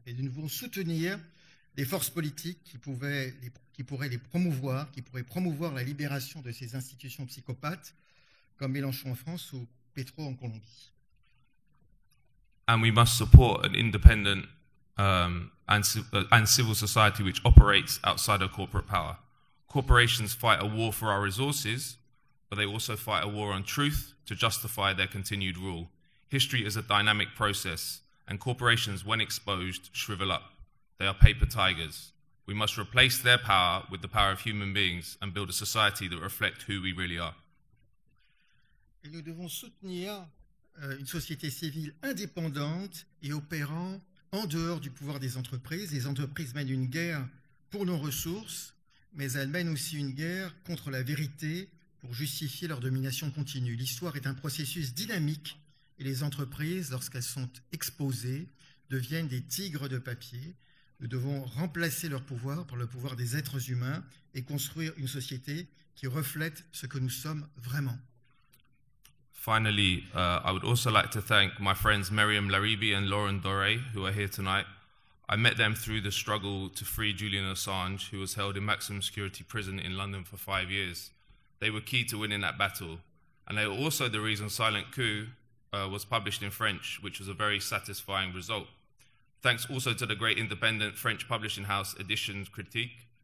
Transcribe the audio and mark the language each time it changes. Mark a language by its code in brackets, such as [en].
[fr] Et nous devons soutenir les forces politiques qui pourraient promouvoir la libération de ces institutions psychopathes, comme Mélenchon en France ou Petro en Colombie. [en] And we must support an independent and civil society which operates outside of corporate power. Corporations fight a war for our resources, but they also fight a war on truth to justify their continued rule. History is a dynamic process, and corporations, when exposed, shrivel up. They are paper tigers. We must replace their power with the power of human beings and build a society that reflects who we really are. [fr] Et nous devons soutenir une société civile indépendante et opérant en dehors du pouvoir des entreprises. Les entreprises mènent une guerre pour nos ressources, mais elles mènent aussi une guerre contre la vérité pour justifier leur domination continue. L'histoire est un processus dynamique et les entreprises, lorsqu'elles sont exposées, deviennent des tigres de papier. Nous devons remplacer leur pouvoir par le pouvoir des êtres humains et construire une société qui reflète ce que nous sommes vraiment. [en] Finally, I would also like to thank my friends Miriam Laribi and Lauren Doré, who are here tonight. I met them through the struggle to free Julian Assange, who was held in maximum security prison in London for 5 years. They were key to winning that battle, and they were also the reason Silent Coup was published in French, which was a very satisfying result. Thanks also to the great independent French publishing house Editions Critique,